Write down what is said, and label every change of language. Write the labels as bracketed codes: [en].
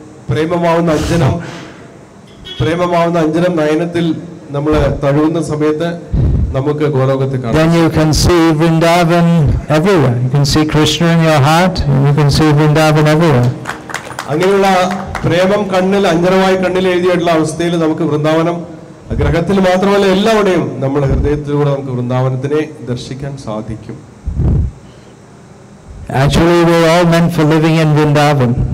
[ml] പ്രേമമാവുന്ന അഞ്ജനം നയനത്തിൽ നമ്മൾ തഴുകുന്ന സമയത്ത് നമുക്ക് ഗോലോകത്തെ കാണാം. [en] Then you can see Vrindavan everywhere. You can see Krishna in your heart, and you can see Vrindavan everywhere. [ml] അങ്ങനെയുള്ള പ്രേമം അഞ്ജനമായി കണ്ണിൽ എഴുതിയിട്ടുള്ള അവസ്ഥയിൽ നമുക്ക് വൃന്ദാവനം ഗ്രഹത്തിൽ മാത്രമല്ല എല്ലാവിടെയും നമ്മുടെ ഹൃദയത്തിലൂടെ നമുക്ക് വൃന്ദാവനത്തിനെ ദർശിക്കാൻ സാധിക്കും. [en] Actually, we're all meant for living in Vrindavan.